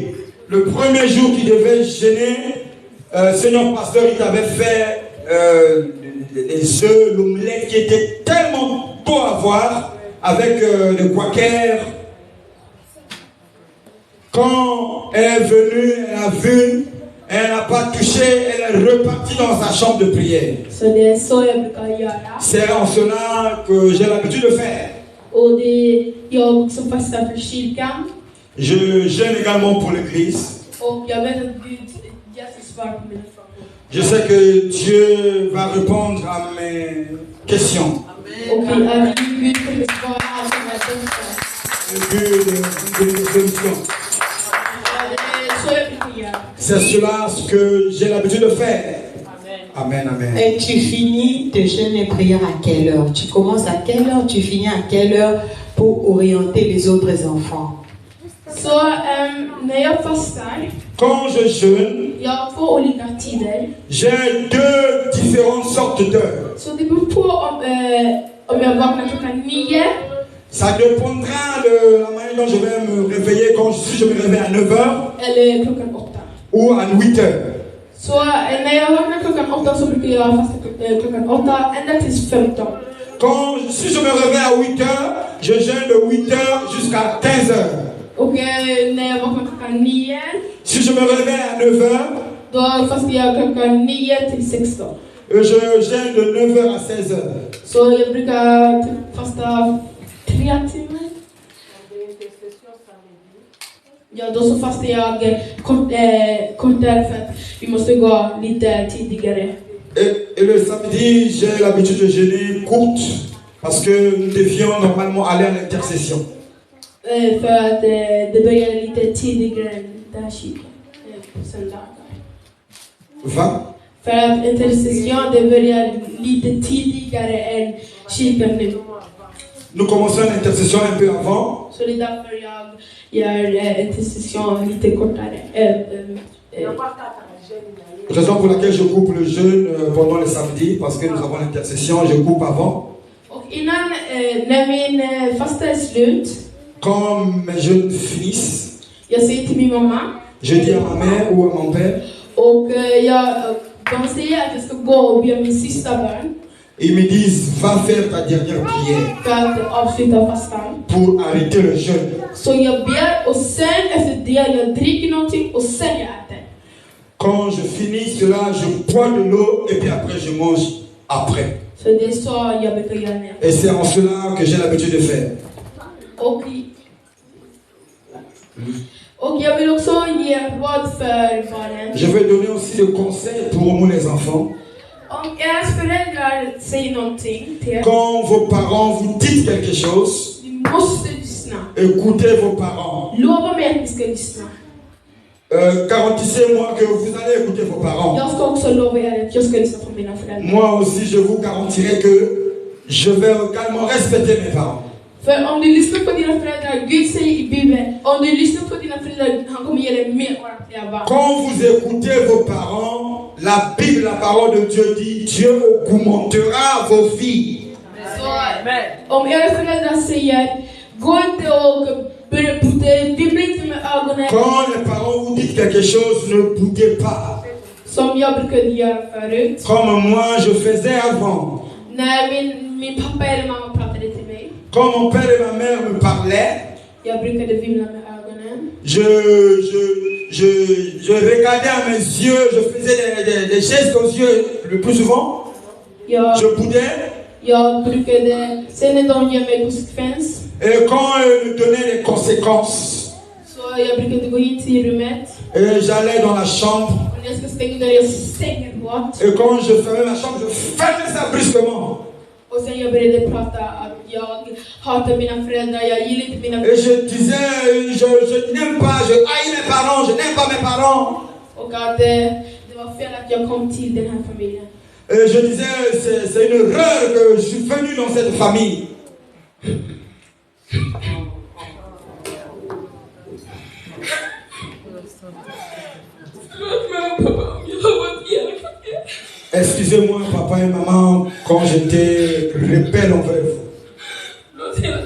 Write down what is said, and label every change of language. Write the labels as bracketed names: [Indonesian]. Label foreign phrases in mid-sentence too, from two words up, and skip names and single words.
[French] Le premier jour qu'il devait jeûner, Seigneur pasteur, il avait fait les œufs, l'omelette qui était tellement beau à voir avec le quaker. Quand elle est venue, elle a vu, elle n'a pas touché, elle est repartie dans sa chambre de prière. [Swedish] Så det är så jag brukar göra. [French] C'est en cela que j'ai l'habitude de faire. [Swedish] Och det är jag som fastar för kyrkan. [French] Je gêne également pour l'église. [Swedish] Och jag vet att Gud Jesus svarar på mina frågor. [French] Je sais que Dieu va répondre à mes questions. [Swedish] Och att Gud kommer svara på mina frågor. [French] Gud de mes solutions. [Swedish] Så jag brukar göra. [French] C'est cela ce que j'ai l'habitude de faire. Amen, amen. Et tu finis tes jeûnes et prières à quelle heure? Tu commences à quelle heure? Tu finis à quelle heure pour orienter les autres enfants? [Swedish] Så när jag fastar, [French] Quand je jeûne, [Swedish] jag har 2 olika tider. [French] j'ai 2 différentes sortes d'heures. [Swedish] Så det beror på om jag vaknar klockan 9 [French] Ça dépendra de la manière dont je vais me réveiller. Si je me réveille à 9h [Swedish] eller klockan 8. [French] ou à 8h. [Swedish] Så när jag vaknar klockan 8 så brukar jag fasta klockan 8 ända tills 15. [French] Si je me réveille à 8h, je jeûne de 8h jusqu'à 15h. [Swedish] Och när jag vaknar klockan 9 [French] Si je me réveille à 9h, [Swedish] då fastar jag klockan 9 till 16. [French] je jeûne de 9h à 16h. [Swedish] Så jag brukar fasta 3 timmar. Ja, då så fastar jag kortare för att vi måste gå lite tidigare. [French] Et le samedi, j'ai l'habitude de jeûner courte parce que nous devions normalement aller à l'intercession. [Swedish] För att det börjar lite tidigare än där kyrkan på söndagar. Va? För att intercession det börjar lite tidigare än kyrkan nu. [French] Nous commençons l'intercession un peu avant. [Swedish] Så det är därför jag gör intercession lite kortare. [French] Raison pour laquelle je coupe le jeûne pendant le samedi, parce que nous avons l'intercession, je coupe avant. [Swedish] Och innan, när min fasta är slut, [French] Quand mes jeûnes finissent, [Swedish] jag säger till min mamma, [French] je dis à ma mère ou à mon père, [Swedish] och de säger att jag ska gå och be min sista bön [French] ils me disent, va faire ta dernière prière [Swedish] för att avsluta fastan. [French] pour arrêter le jeûne. [Swedish] Så jag ber och sen efter det jag dricker någonting och sen jag äter. [French] Quand je finis cela, je bois de l'eau et puis après je mange après. [Swedish] Så det är så jag brukar göra när jag. [French] Et c'est en cela que j'ai l'habitude de faire. [Swedish] Och jag vill också ge råd för barnen. [French] Je vais donner aussi des conseils pour nous les enfants. [Swedish] Om era föräldrar säger någonting till er, [French] Quand vos parents vous disent quelque chose, [Swedish] ni måste lyssna. [French] écoutez vos parents. [Swedish] Lova mig att ni ska lyssna. [French] Garantissez-moi que vous allez écouter vos parents. [Swedish] Jag ska också lova er att jag ska lyssna på mina föräldrar. [French] Moi aussi, je vous garantirai que je vais également respecter mes parents. [Swedish] För om du lyssnar på dina föräldrar, Gud säger i Bibeln, om du lyssnar på dina föräldrar, han kommer ge dig mer ordentliga barn. [French] Quand vous écoutez vos parents, la Bible, la parole de Dieu dit, Dieu augmentera vos vies. [Swedish] Så om era föräldrar säger, gå inte och börja dribbla inte med ögonen. [French] Quand les parents vous disent quelque chose, ne boudez pas. [Swedish] Som jag brukade göra förut. [French] Comme moi, je faisais avant. [Swedish] När min pappa eller mamma pratade till mig. [French] Quand mon père et ma mère me parlaient, [Swedish] Jag brukade vimla med ögonen. [French] je regardais à mes yeux, je faisais des gestes aux yeux le plus souvent. Je boudais. [Swedish] Jag brukade, sen när de ger mig konsekvens. [French] Et quand ils me donnaient les conséquences, [Swedish] Så jag brukade gå in till rummet. [French] et j'allais dans la chambre. [Swedish] Och när jag ska stänga dörren, jag stänger hårt. [French] Et quand je fermais ma chambre, je fermais ça brusquement. [Swedish] Och sen jag började prata att jag hatar mina föräldrar, jag gillar inte mina [French] Et je disais, je n'aime pas, je haïs mes parents, je n'aime pas mes parents. [Swedish] Och att det var fel att jag kom till den här familjen. [French] Et je disais, c'est une erreur que je suis venu dans cette famille. Excusez-moi, papa et maman, quand j'étais rebelle envers vous.